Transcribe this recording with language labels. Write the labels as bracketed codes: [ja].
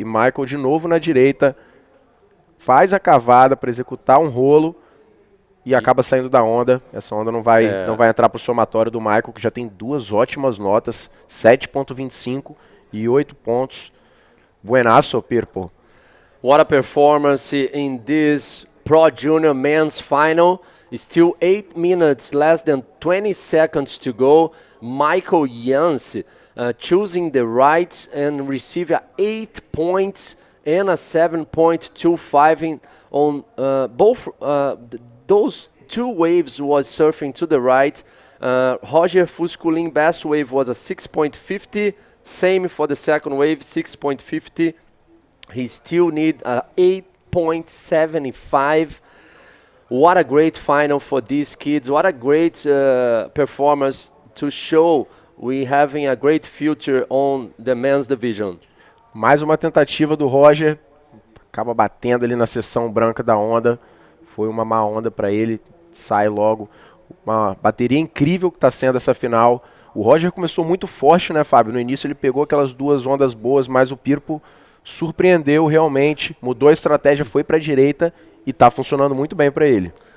[pt] E Michael de novo na direita, faz a cavada para executar um rolo e acaba saindo da onda. Essa onda não vai entrar para o somatório do Michael, que já tem duas ótimas notas, 7.25 e 8 pontos. [es] Buenaço, Pirpo. [en] What a performance in this Pro Junior Men's Final. Still 8 minutes, less than 20 seconds to go. Michael Yancey choosing the right and receive 8 points and a 7.25 on both those two waves was surfing to the right. Roger Fusculin best wave was a 6.50, same for the second wave, 6.50. He still need a 8.75. What a great final for these kids. What a great performance to show we having a great future on the men's division. [pt] Mais uma tentativa do Roger, acaba batendo ali na seção branca da onda. Foi uma má onda para ele, sai logo. Uma bateria incrível que está sendo essa final. O Roger começou muito forte, né, Fábio? No início ele pegou aquelas duas ondas boas, mas o Pirpo surpreendeu realmente, mudou a estratégia, foi para a direita e está funcionando muito bem para ele.